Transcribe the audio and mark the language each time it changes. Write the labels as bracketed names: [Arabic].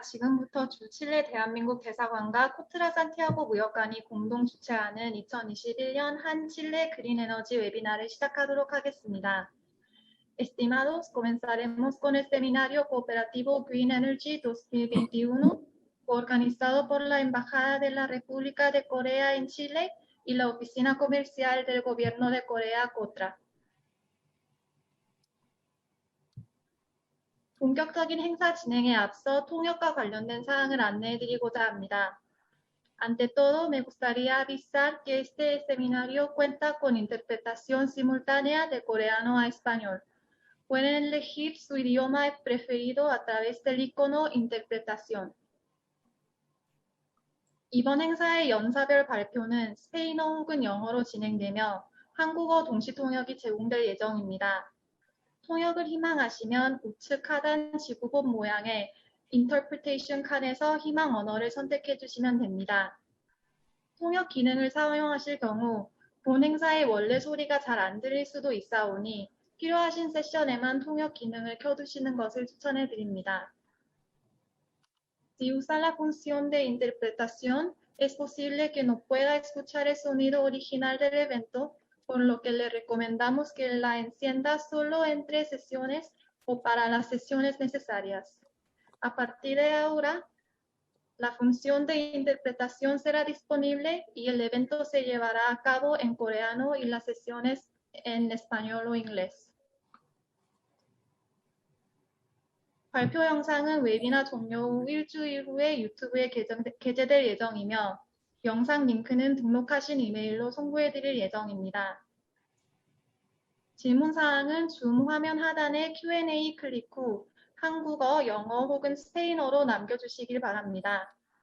[Korean] 지금부터 주 칠레 대한민국 대사관과 코트라 산티아고 무역관이 공동 주최하는 2021년 한 칠레 그린 에너지 웨비나를 시작하도록 하겠습니다. [Spanish] Estimados, comenzaremos con el seminario cooperativo Green Energy 2021, organizado por la Embajada de la República de Corea en Chile y la Oficina Comercial del Gobierno de Corea, COTRA. [Korean] 본격적인 행사 진행에 앞서 통역과 관련된 사항을 안내해드리고자 합니다. [Spanish] Ante todo, me gustaría avisar que este seminario cuenta con interpretación simultánea de coreano a español. Pueden elegir su idioma preferido a través del icono Interpretación. [Korean] 이번 행사의 연사별 발표는 스페인어 혹은 영어로 진행되며 한국어 동시 통역이 제공될 예정입니다. 통역을 희망하시면 우측 하단 지구본 모양의 Interpretation 칸에서 희망 언어를 선택해 주시면 됩니다. 통역 기능을 사용하실 경우 본 행사의 원래 소리가 잘 안 들릴 수도 있사오니 필요하신 세션에만 통역 기능을 켜두시는 것을 추천해 드립니다. [Spanish] Si usa la función de interpretación, es posible que no pueda escuchar el sonido original del evento, por lo que le recomendamos que la encienda solo entre sesiones o para las sesiones necesarias. A partir de ahora, la función de interpretación será disponible y el evento se llevará a cabo en coreano y las sesiones en español o inglés. [Korean] 발표 영상은 웨비나 종료 후 일주일 후에 유튜브에 게재될 예정이며 영상 링크는 등록하신 이메일로 송부해드릴 예정입니다. 질문사항은 줌 화면 하단의 Q&A 클릭 후 한국어, 영어 혹은 스페인어로 남겨주시길 바랍니다.